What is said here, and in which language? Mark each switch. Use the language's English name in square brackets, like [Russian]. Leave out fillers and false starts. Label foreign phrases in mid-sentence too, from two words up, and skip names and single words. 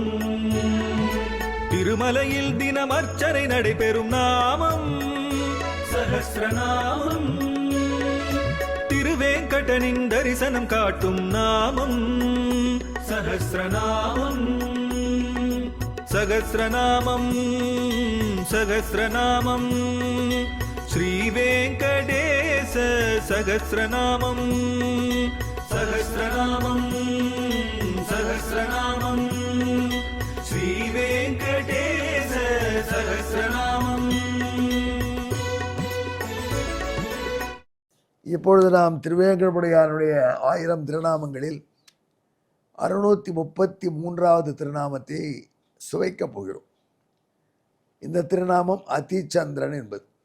[Tamil] திருமலையில் தினம் அர்ச்சனை நடைபெறும் நாமம் சஹஸ்ரநாமம். திருவேங்கடனின் தரிசனம் காட்டும் நாமம் சஹஸ்ரநாமம். [Sanskrit] सहस्रनामं सहस्रनामं श्रीवेङ्कटेश सहस्रनामं सहस्रनामं सहस्रनामं श्रीवेङ्कटेश सहस्रनामं। [Tamil] இப்பொழுது நாம் திருவேங்கடமுடையானுடைய 1000 திருநாமங்களில் 633வது திருநாமத்தை சுவைக்கப் போகிறோம். இந்த திருநாமம் அதிச்சந்திரன் என்பது.